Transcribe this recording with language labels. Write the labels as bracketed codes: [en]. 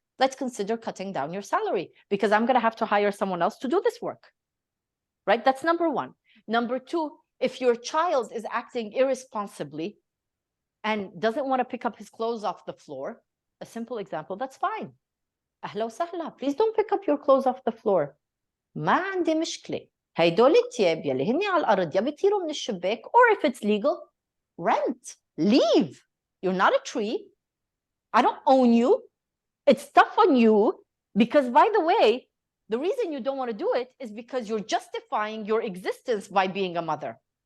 [en] Let's consider cutting down your salary because I'm going to have to hire someone else to do this work, right? That's number one. Number two, if your child is acting irresponsibly and doesn't want to pick up his clothes off the floor, a simple example, that's fine. [ar] أهلا وسهلا. [en] Please don't pick up your clothes off the floor. [ar] ما عندي مشكلة. هيدول التياب يلي هني على الأرض يا بيطيروا من الشباك, [en] or if it's legal, rent, leave. You're not a tree. I don't own you. It's tough on you because, by the way, the reason you don't want to do it is because you're justifying your existence by being a mother.